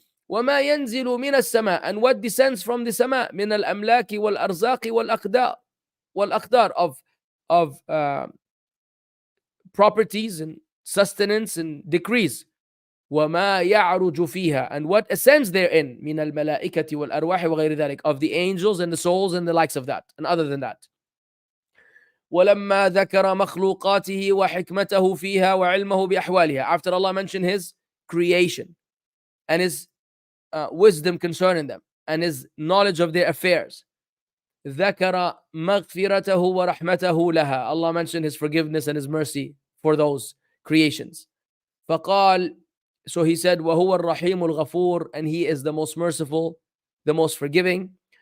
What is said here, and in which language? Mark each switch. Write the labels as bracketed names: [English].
[Arabic] وما ينزل من السماء, [English] and what descends from the [Arabic] سماء من الأملاك والأرزاق والأقدار [English] of properties and sustenance and decrees. [Arabic] وما يعرج فيها, [English] and what ascends therein [Arabic] من الملائكة والأرواح وغير ذلك, [English] of the angels and the souls and the likes of that and other than that. [Arabic] ولما ذكر مخلوقاته وحكمته فيها وعلمه بأحوالها. [English] After Allah mentioned His creation and His wisdom concerning them and His knowledge of their affairs. [Arabic] ذكر مغفرته ورحمته لها. [English] Allah mentioned His forgiveness and His mercy for those creations. [Arabic] فقال, [English] so He said, [Arabic] وهو الرحيم الغفور, [English] and He is the most merciful, the most forgiving.